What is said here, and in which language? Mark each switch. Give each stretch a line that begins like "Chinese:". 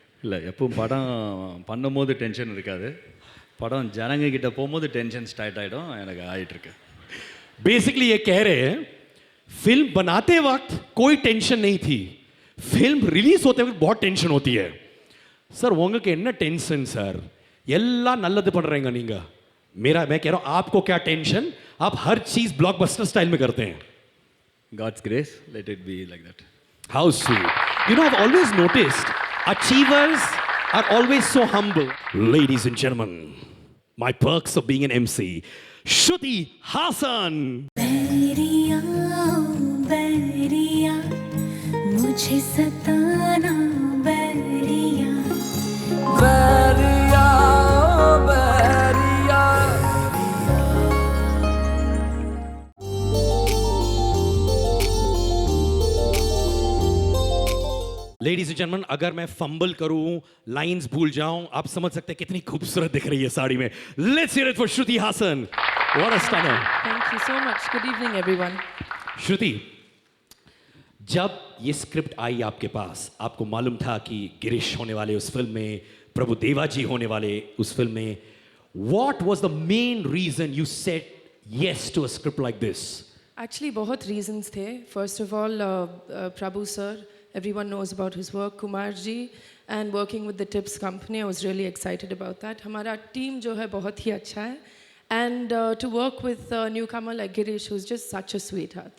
Tamil: இல்லை எப்பவும் படம் பண்ணும்போது டென்ஷன் இருக்காது படம் ஜனங்க கிட்ட போகும்போது டென்ஷன் ஸ்டார்ட் ஆகிடும் எனக்கு ஆகிட்டுருக்கு
Hindi: बेसिकली ये कह रहे हैं फिल्म बनाते वक्त कोई टेंशन नहीं थी फिल्म रिलीज होते वक्त बहुत टेंशन होती है सर
Tamil: உங்களுக்கு என்ன டென்ஷன் சார் எல்லாம் நல்லது பண்றீங்க நீங்க
Hindi: मैं कह रहा हूं आपको क्या टेंशन आप हर चीज ब्लॉकबस्टर स्टाइल में करते हैं
English: God's grace, let it be like that. How sweet. You know, I've always noticed achievers are always so humble. Ladies and gentlemen, my perks of being an MC, Shruti Haasan.
Hindi: Bairiya Bairiya मुझे सताना Bairiya Bairiya Bairiya
English: Ladies and gentlemen,
Hindi: अगर मैं fumble करूं, lines भूल जाऊं, आप समझ सकते हैं कितनी खूबसूरत दिख रही है साड़ी में.
English: Let's hear it for Shruti Haasan. What a stunner. Thank you so much. Good evening, everyone.
Hindi: श्रुति, जब ये स्क्रिप्ट आई आपके पास, आपको मालूम था कि गिरीश होने वाले उस फिल्म में, प्रभुदेवा जी होने वाले उस फिल्म में.
English: What was the main reason you said yes to a script like this? Actually,
Hindi: बहुत reasons थे.
English: First of all, Prabhu sir, everyone knows about his work. Kumar ji, and working with the Tips company, I was really excited about that.
Hindi: हमारा team जो है बहुत ही अच्छा है.
English: And to work with a newcomer like Girish, who's just such a sweetheart.